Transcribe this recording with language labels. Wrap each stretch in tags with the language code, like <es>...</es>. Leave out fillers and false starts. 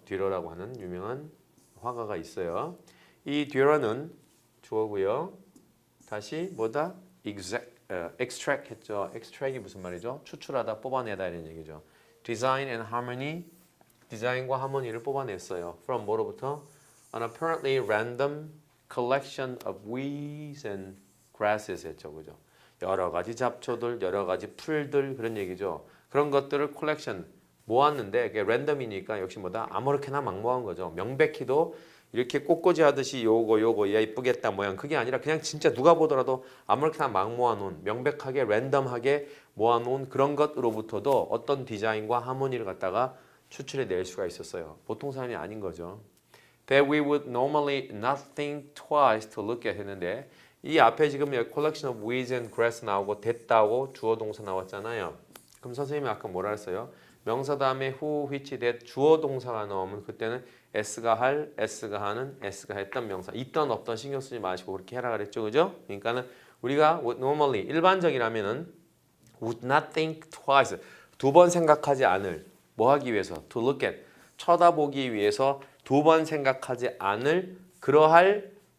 <ko>듀러라고 하는 유명한 화가가 있어요. 이 듀러는 주어고요. 다시 뭐다? extract 했죠. extract이 무슨 말이죠? 추출하다, 뽑아내다 이런 얘기죠.</ko> <en>design and harmony,</en> <ko>디자인과 하모니를 뽑아냈어요. from 뭐로부터?</ko> <en>an apparently random collection of weeds and grasses</en> <ko>했죠. 그죠? 여러 가지 잡초들, 여러 가지 풀들 그런 얘기죠. 그런 것들을 컬렉션 모았는데 그게 랜덤이니까 역시 뭐다? 아무렇게나 막 모은 거죠. 명백히도 이렇게 꽃꽂이 하듯이 요거 얘 이쁘겠다 모양 그게 아니라 그냥 진짜 누가 보더라도 아무렇게나 막 모아놓은 명백하게 랜덤하게 모아놓은 그런 것으로부터도 어떤 디자인과 하모니를 갖다가 추출해 낼 수가 있었어요. 보통 사람이 아닌 거죠.</ko> <en>That we would normally not think twice to look at</en> <ko>했는데 이 앞에 지금</ko> <en>collection of weeds and grass</en> <ko>나오고 됐다고 주어 동사 나왔잖아요. 그럼 선생님이 아까 뭐라 했어요? 명사 다음에 who, which, that 주어 동사가 나오면 그때는 s가 할, s가 하는, s가 했던 명사 있던 없던 신경 쓰지 마시고 그렇게 해라 그랬죠. 그죠? 그러니까는 우리가 normally 일반적이라면은</ko> <en>would not think twice</en> <ko>두 번 생각하지 않을 뭐 하기 위해서</ko> <en>to look at</en> <ko>쳐다보기 위해서 두 번 생각하지 않을 그러할</ko>